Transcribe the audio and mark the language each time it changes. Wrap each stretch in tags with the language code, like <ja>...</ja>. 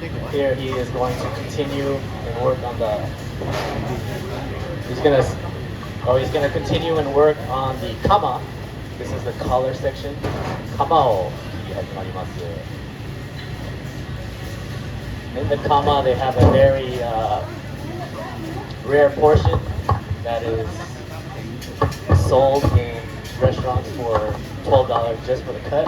<en>Here he is going to continue and work on the. He's gonna continue and work on the kama. This is the collar section.</en> <ja>Kama を切り始まります。</ja> <en>In the kama, they have a very rare portion that is sold in restaurants for $12 just for the cut.</en>